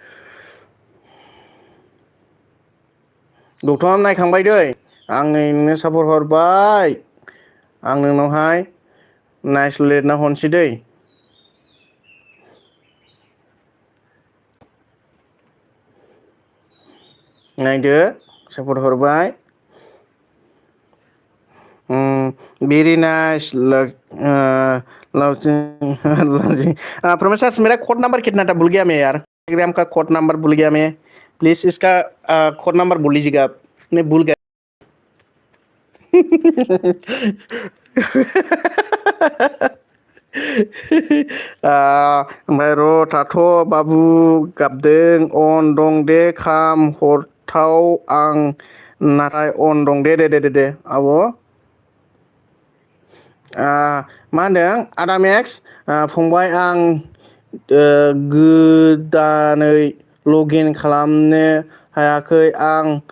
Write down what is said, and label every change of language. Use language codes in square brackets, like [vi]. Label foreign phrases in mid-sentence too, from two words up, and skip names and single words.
[brx] गौथम नायखांबाय दै आं नै नोंनो सापर्ट हरबाय आं नोंनावहाय नायसुलेटना हरसै दै नायदो सापर्ट हरबाय [en] very nice [hi] प्रोमेसर मेरा कोड नंबर कितना था भूल गया मैं यार टेलीग्राम का कोड नंबर भूल गया मैं प्लीज इसका कोड नंबर बोल लीजिएगा मैं भूल गया [brx] ओमफ्राय र' थाथ' बाबु गाबदों अन दं दे खाम हरथाव आं नाथाय अन दं दे आब' मा होनदों आदा मेक्स फंबाय आं गोदानै लगइन खालामनो हायाखै आं